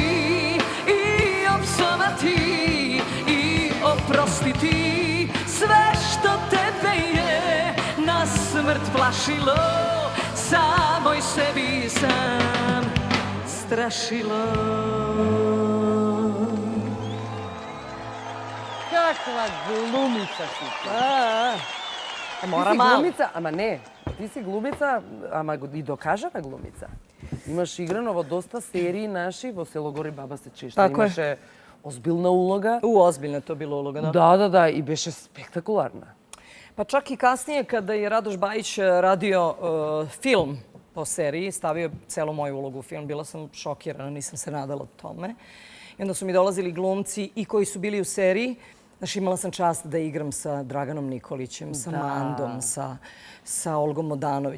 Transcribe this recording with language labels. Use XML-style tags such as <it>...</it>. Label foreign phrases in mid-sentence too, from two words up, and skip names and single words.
<sr>i opsovati i oprostiti sve što tebe je na smrt plašilo, samoj sebi sam strašilo. Kakva glumica si ti. Mora</sr> <mk>Ти си</mk> <sr>malo.</sr> <mk>глумица, ама не. Ти си глумица, ама и докажана глумица. Имаш играно во доста серии наши, во Село гори баба се чешта.</mk> <sr>Тако е.</sr> <mk>Имаше озбилна улога.</mk> <sr>Ozbiljna je to bila uloga, da.</sr> <mk>Да, и беше спектакуларна.</mk> <sr>Pa čak i kasnije kada je Radoš Bajić radio film po seriji, stavio celu moju ulogu u film, bila sam šokirana, nisam se nadala tome. I onda su mi dolazili glumci i koji su bili u seriji. Znači, imala sam čast da igram sa Draganom Nikolićem, sa Mandom, sa Olgom Modanović.</sr>